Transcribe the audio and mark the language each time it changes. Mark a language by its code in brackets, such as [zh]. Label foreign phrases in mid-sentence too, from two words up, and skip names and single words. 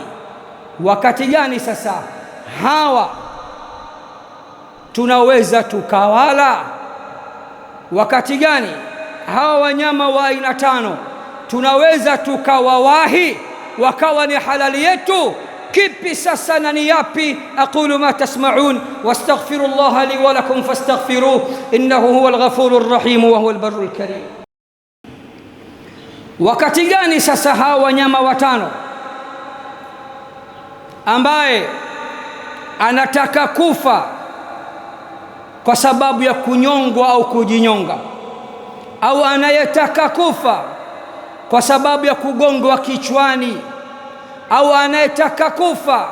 [sw] Wakati gani sasa hawa tunaweza tukawala? Wakati gani hawa wanyama wa aina tano tunaweza tukawawahi wakawa ni halali yetu? Kipi sasa na ni yapi? [ar] أقول ما تسمعون واستغفر الله لي ولكم فاستغفروه إنه هو الغفور الرحيم وهو البر الكريم. [sw] Wakati gani sasa hawa wanyama watano ambaye anataka kufa kwa sababu ya kunyongwa au kujinyonga, au anayetaka kufa kwa sababu ya kugongwa kichwani, au anayetaka kufa